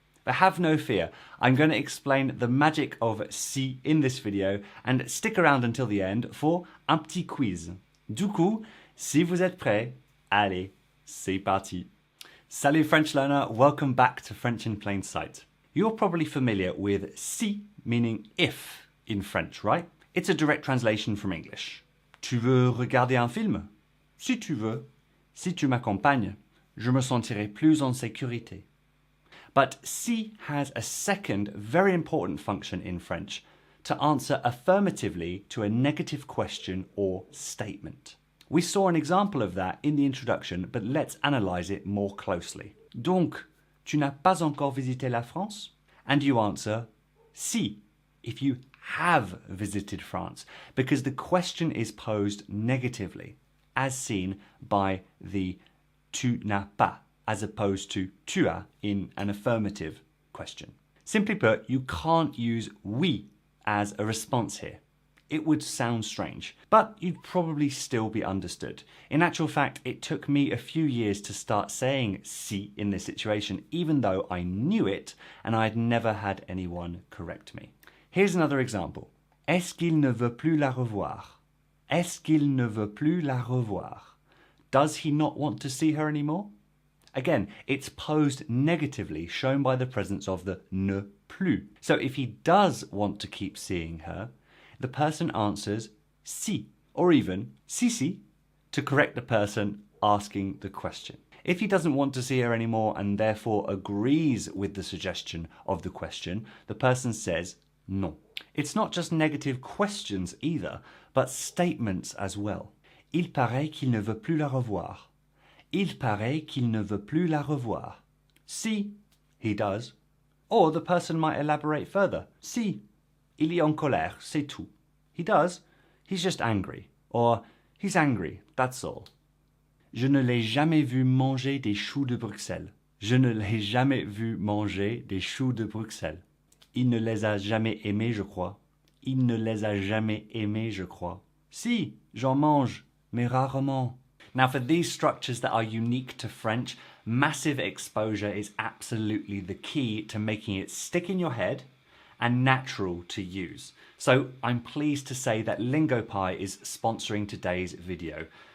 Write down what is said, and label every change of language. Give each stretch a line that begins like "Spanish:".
English: But have no fear, I'm going to explain the magic of si in this video, and stick around until the end for
French: un petit quiz. Du coup, si vous êtes prêts, allez, c'est parti.
English: Salut French learner, welcome back to French in Plain Sight. You're probably familiar with si meaning if in French, right? It's a direct translation from English.
French: Tu veux regarder un film? Si tu veux. Si tu m'accompagnes, je me sentirai plus en sécurité.
English: But si has a second very important function in French, to answer affirmatively to a negative question or statement. We saw an example of that in the introduction, but let's analyse it more closely.
French: Donc, tu n'as pas encore visité la France?
English: And you answer si, if you have visited France, because the question is posed negatively, as seen by the
French: tu n'as pas,
English: as opposed to
French: tu as
English: in an affirmative question. Simply put, you can't use oui as a response here. It would sound strange, but you'd probably still be understood. In actual fact, it took me a few years to start saying si in this situation, even though I knew it and I had never had anyone correct me. Here's another example.
French: Est-ce qu'il ne veut plus la revoir? Est-ce qu'il ne veut plus la revoir?
English: Does he not want to see her anymore? Again, it's posed negatively, shown by the presence of the ne plus. So if he does want to keep seeing her, the person answers si, or even si, to correct the person asking the question. If he doesn't want to see her anymore and therefore agrees with the suggestion of the question, the person says non. It's not just negative questions either, but statements as well.
French: Il paraît qu'il ne veut plus la revoir. Il paraît qu'il ne veut plus la revoir.
English: Si, he does. Or the person might elaborate further.
French: Si, il est en colère, c'est tout.
English: He does. He's just angry. Or he's angry, that's all.
French: Je ne l'ai jamais vu manger des choux de Bruxelles. Je ne l'ai jamais vu manger des choux de Bruxelles. Il ne les a jamais aimés, je crois. Il ne les a jamais aimés, je crois. Si, j'en mange, mais rarement.
English: Now, for these structures that are unique to French, massive exposure is absolutely the key to making it stick in your head and natural to use. So I'm pleased to say that LingoPie is sponsoring today's video.